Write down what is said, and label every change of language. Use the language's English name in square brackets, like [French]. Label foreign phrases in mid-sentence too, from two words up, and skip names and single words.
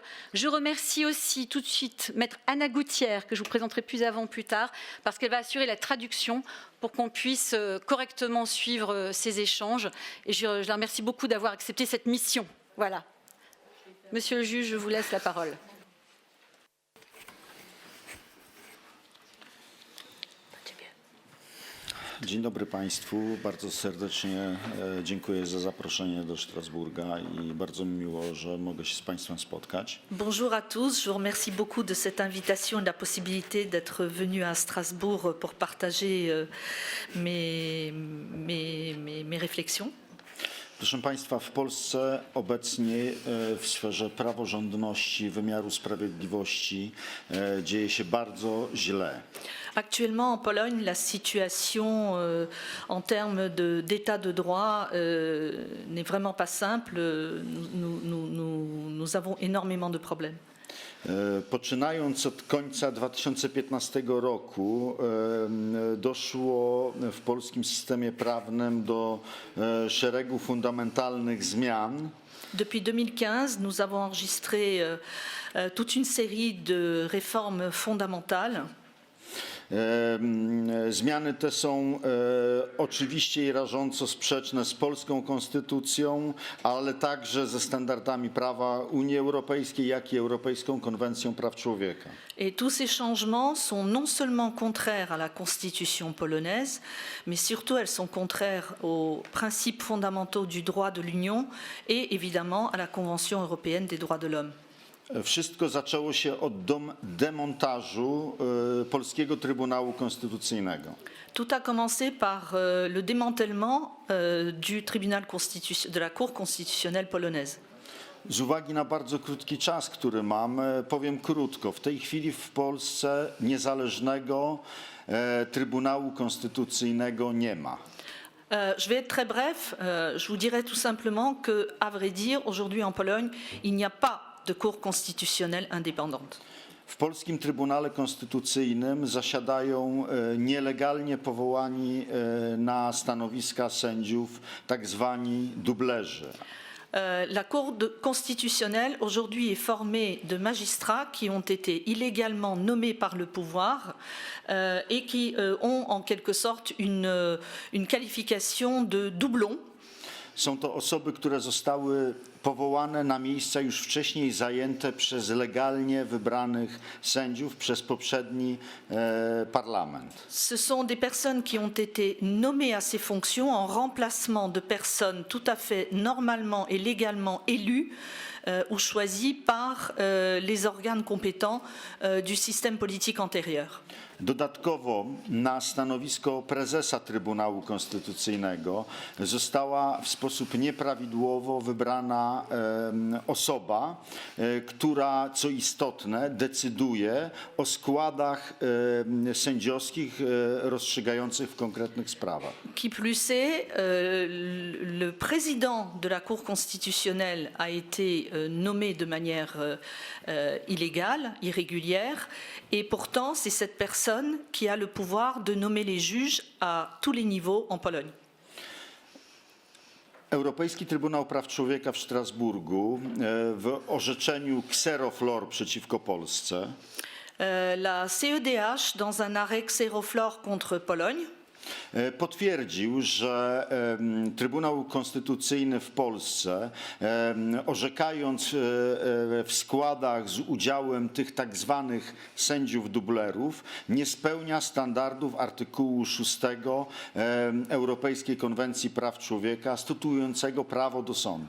[French] Je remercie aussi tout de suite Maître Anna Gouttière, que je vous présenterai plus tard, parce qu'elle va assurer la traduction pour qu'on puisse correctement suivre ces échanges. Et je la remercie beaucoup d'avoir accepté cette mission. Voilà. Monsieur le juge, je vous laisse la parole. [Polish] Dzień dobry Państwu. Bardzo serdecznie dziękuję za zaproszenie do Strasburga i bardzo mi miło, że mogę się z Państwem spotkać. [French] Bonjour à tous. Je vous remercie beaucoup de cette invitation et de la possibilité d'être venu à Strasbourg pour partager mes réflexions. [Polish] Proszę Państwa, w Polsce obecnie w sferze praworządności, wymiaru sprawiedliwości dzieje się bardzo źle. [French] Actuellement en Pologne, la situation en termes d'état de droit n'est vraiment pas simple. Nous avons énormément de problèmes. [Polish] Poczynając od końca 2015 roku doszło w polskim systemie prawnym do szeregu fundamentalnych zmian. [French] Depuis 2015, nous avons enregistré toute une série de réformes fondamentales. [Polish] Zmiany te są oczywiście i rażąco sprzeczne z polską konstytucją, ale także ze standardami prawa Unii Europejskiej, jak i Europejską Konwencją Praw Człowieka. [French] Et tous ces changements sont non seulement contraires à la constitution polonaise, mais surtout elles sont contraires aux principes fondamentaux du droit de l'Union et évidemment à la Convention européenne des droits de l'homme. [Polish] Wszystko zaczęło się od demontażu polskiego Trybunału Konstytucyjnego. [French] Tout a commencé par le démantèlement de la Cour constitutionnelle polonaise. [Polish] Z uwagi na bardzo krótki czas, który mam, powiem krótko. W tej chwili w Polsce niezależnego Trybunału Konstytucyjnego nie ma. [French] Je vais être très bref. Je vous dirais tout simplement que, à vrai dire, aujourd'hui en Pologne, il n'y a pas de Cour constitutionnelle indépendante. [Polish] W polskim Trybunale Konstytucyjnym zasiadają nielegalnie powołani na stanowiska sędziów tak zwani dublerzy. [French] La Cour constitutionnelle aujourd'hui est formée de magistrats qui ont été illégalement nommés par le pouvoir et qui ont en quelque sorte une qualification de doublon. [Polish] Są to osoby, które zostały powołane na miejsca już wcześniej zajęte przez legalnie wybranych sędziów przez poprzedni parlament. [French] Ce sont des personnes qui ont été nommées à ces fonctions en remplacement de personnes tout à fait normalement et légalement élues ou choisies par les organes compétents du système politique antérieur. [Polish] Dodatkowo na stanowisko prezesa Trybunału Konstytucyjnego została w sposób nieprawidłowo wybrana osoba, która, co istotne, decyduje o składach sędziowskich rozstrzygających w konkretnych sprawach. [French] Qui plus est, le président de la Cour constitutionnelle a été nommé de manière illégale, irrégulière, et pourtant c'est cette personne qui a le pouvoir de nommer les juges à tous les niveaux en Pologne. [Polish] Europejski Trybunał Praw Człowieka w Strasburgu w orzeczeniu Xeroflor przeciwko Polsce [French] La CEDH, dans un arrêt Xeroflor contre Pologne, [Polish] potwierdził, że Trybunał Konstytucyjny w Polsce, orzekając w składach z udziałem tych tak zwanych sędziów dublerów, nie spełnia standardów artykułu 6 Europejskiej Konwencji Praw Człowieka statuującego prawo do sądu.